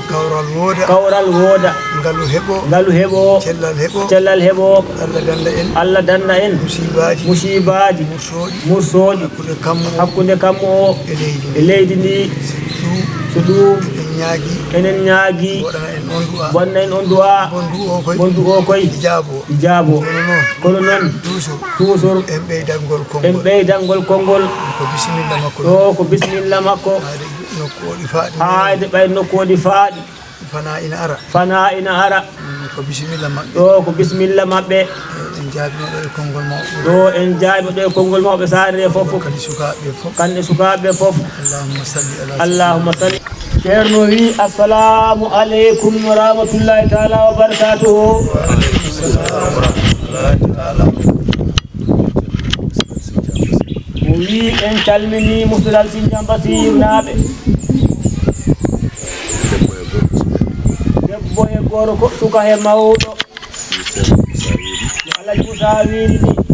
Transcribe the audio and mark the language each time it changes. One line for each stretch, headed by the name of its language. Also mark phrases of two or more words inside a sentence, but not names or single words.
Fula: Kawral wooda. Kawral wooda. Ngalu heɓo. Ngalu heɓo. Cellal heɓo. Cellal heɓo. Allah danda en. Allah danda en. Musibaaji. Musibaaji. Mursooɗi. Mursooɗi. Hakkunde kammo o. Hakkunde kammo o. E leydi ndi. E leydi ndi. So ɗum. So ɗum. Eɗen ñaagi. Enen ñaagi. Waɗana en on du'a. Waɗana en on du'a. Bon du o koy. Bon du o koy. Jaabo. Jaabo. Kono noon. Kono noon. Toujours. Toujours. En ɓeydangol konngol. En ɓeydangol konngol. Ko bisimilla makko. Ɗo ko bisimilla makko. Haade nokku o ɗi faaɗi. Haade ɓay nokku o ɗi faaɗi. Fana ina ara. Fana ina ara. Mm, ko bisimilla maɓɓe. Ɗo ko bisimilla maɓɓe. En jaabino ɗo e konngol mawɓe. Ɗo en jaabino ɗo e konngol mawɓe saare nde fof. Kadi sukaaɓe fof. Kadi sukaaɓe fof.
Arabic: اللهم صل على اللهم صل.
Fula: Ceerno wi,
Arabic: "السلام عليكم ورحمة الله تعالى وبركاته." وعليكم السلام ورحمة الله تعالى.
Fula: O wi, "En calmini musidal Sinthiaba Bassirou naaɓe." Debbo e gorko, suka e mawɗo. No Alhaji Musa wiiri ni.